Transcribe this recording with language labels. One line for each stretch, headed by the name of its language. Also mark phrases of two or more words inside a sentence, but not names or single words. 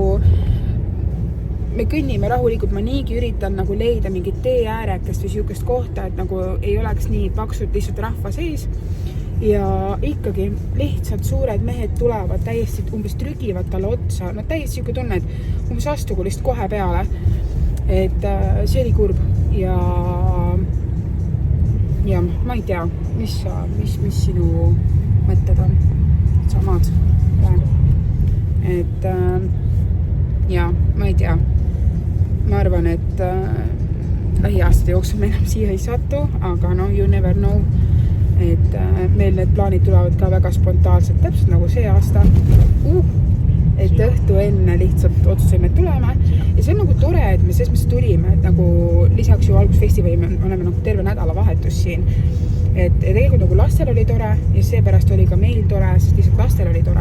Estonian: me kõnnime rahulikult, ma niigi üritan nagu leida mingit tee äärekest või siukest kohta, et nagu ei oleks nii paksult lihtsalt rahva sees ja ikkagi lihtsalt suured mehed tulevad täiesti umbes trügivad talle otsa, no täiesti siuke tunne, et umbes astugu lihtsalt kohe peale, et see oli kurb ja ma ei tea, mis sinu mõtted on? Samad. Et ja, ma ei tea. Ma arvan, et lähiaastate jooksul me enam siia ei satu, aga no
English: you never know.
Estonian: Et meil need plaanid tulevad ka väga spontaanselt, täpselt nagu see aasta. Et õhtu enne lihtsalt otsusime, et tuleme. Ja see on nagu tore, et me selles mõttes tulime, et nagu lisaks ju algusfestivali me oleme nagu terve nädalavahetus siin. Et tegelikult nagu lastel oli tore ja seepärast oli ka meil tore, sest lihtsalt lastel oli tore.